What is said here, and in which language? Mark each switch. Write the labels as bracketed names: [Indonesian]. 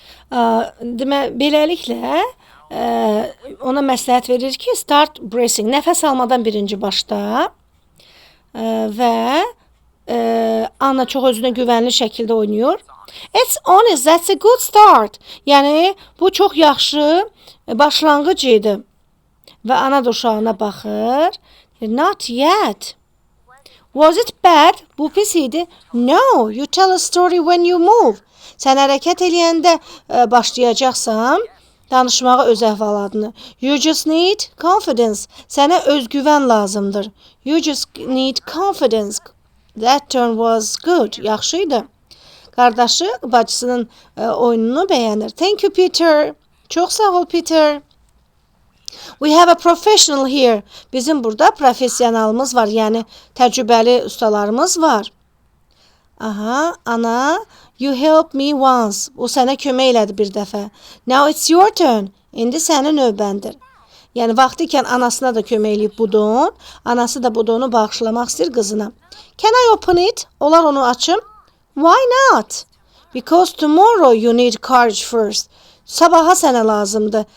[Azerbaijani] Beləliklə ona məsləhət verir ki, [English] start breathing, [Azerbaijani] nəfəs almadan birinci başla və Anna çox özünə güvənli şəkildə oynayır. [English] It's honest, that's a good start. [Azerbaijani] Yəni, bu çox yaxşı başlanğıc idi. Və ana da uşağına baxır. [English] Not yet. Was it bad? [Azerbaijani] Bu pis idi. No, you tell a story when you move. Sən hərəkət eləyəndə başlayacaqsan danışmağa öz əhvalatını. [English] You just need confidence. [Azerbaijani] Sənə özgüvən lazımdır. [English] You just need confidence. That turn was good. [Azerbaijani] Yaxşı idi. Qardaşı bacısının oyununu bəyənir. [English] Thank you, [Azerbaijani] Peter. Çox sağ ol, Peter. [English] We have a professional here. [Azerbaijani] Bizim burada professionalımız var. Yəni təcrübəli ustalarımız var. [English] Aha, ana, you helped me once. [Azerbaijani] O sənə kömək elədi bir dəfə. [English] Now it's your turn. [Azerbaijani] İndi sənin növbəndir. Yəni vaxtı ikən anasına da kömək eləyib Budon. Anası da Budonu bağışlamaq istəyir qızına. [English] Can I open it? [Azerbaijani] Olar onu açım? [English] Why not? Because tomorrow you need courage first. [Azerbaijani] Sabaha sənə lazımdır.